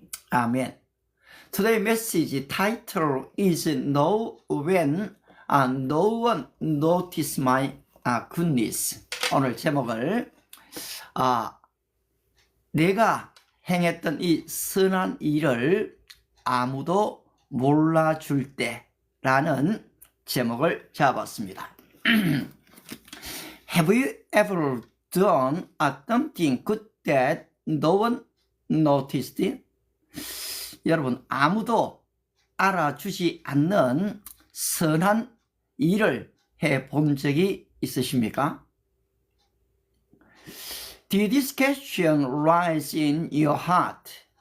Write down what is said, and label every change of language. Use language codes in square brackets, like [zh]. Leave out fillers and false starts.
[en] 아멘. Today's message title is Know When No One Notice My Goodness. [ko] 오늘 제목을 내가 행했던 이 선한 일을 아무도 몰라줄 때라는 제목을 잡았습니다. [en] Have you ever done something good that no one noticed? [ko] 여러분, 아무도 알아주지 않는 선한 일을 해본 적이 있으십니까? [en] Did this question rise in your heart?